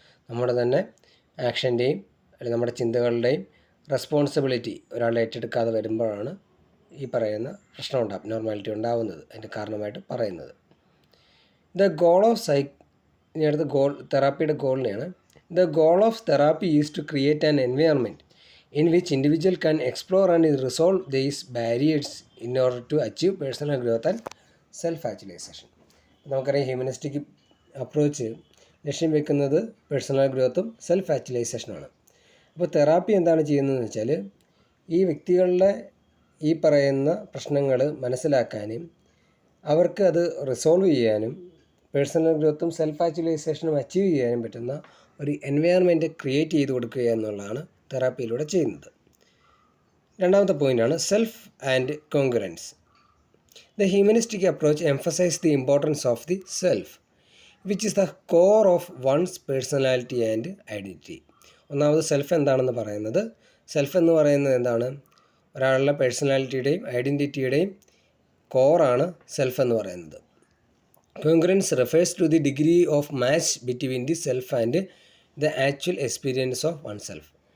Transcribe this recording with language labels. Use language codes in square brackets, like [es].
[ml] നമ്മുടെ തന്നെ ആക്ഷൻ്റെയും അല്ലെങ്കിൽ നമ്മുടെ ചിന്തകളുടെയും റെസ്പോൺസിബിലിറ്റി ഒരാൾ ഏറ്റെടുക്കാതെ വരുമ്പോഴാണ് ഈ പറയുന്ന പ്രശ്നമുണ്ട്, അബ്നോർമാലിറ്റി ഉണ്ടാവുന്നത്. അതിൻ്റെ കാരണമായിട്ട് പറയുന്നത് ദ ഗോൾ ഓഫ് ഇനി അടുത്ത തെറാപ്പിയുടെ ഗോളിനെയാണ്. [en] The goal of therapy is to create an environment in which individual can explore and resolve these barriers in order to achieve personal growth and self-actualization. [ml] നമുക്കറിയാം ഹ്യൂമനിസ്റ്റിക് അപ്രോച്ച് ലക്ഷ്യം വെക്കുന്നത് personal ഗ്രോത്തും self ആക്ച്വലൈസേഷനാണ്. അപ്പോൾ therapy എന്താണ് ചെയ്യുന്നതെന്ന് വെച്ചാൽ ഈ വ്യക്തികളുടെ ഈ പറയുന്ന പ്രശ്നങ്ങൾ മനസ്സിലാക്കാനും അവർക്ക് അത് റിസോൾവ് ചെയ്യാനും പേഴ്സണൽ ഗ്രോത്തും സെൽഫ് ആക്ച്വലൈസേഷനും അച്ചീവ് ചെയ്യാനും പറ്റുന്ന ഒരു എൻവയൺമെൻറ്റ് ക്രിയേറ്റ് ചെയ്ത് കൊടുക്കുക എന്നുള്ളതാണ് തെറാപ്പിയിലൂടെ ചെയ്യുന്നത്. രണ്ടാമത്തെ പോയിൻ്റാണ് self and congruence. [en] The humanistic approach emphasise the importance of the self which is the core of one's personality and identity. [ml] ഒന്നാമത് സെൽഫ് എന്താണെന്ന് പറയുന്നത്. സെൽഫ് എന്ന് പറയുന്നത് എന്താണ്? ഒരാളുടെ പേഴ്സണാലിറ്റിയുടെയും ഐഡൻറ്റിറ്റിയുടെയും കോറാണ് സെൽഫ് എന്ന് പറയുന്നത്. [en] Congruence refers to the degree of match between the self and the actual experience of oneself.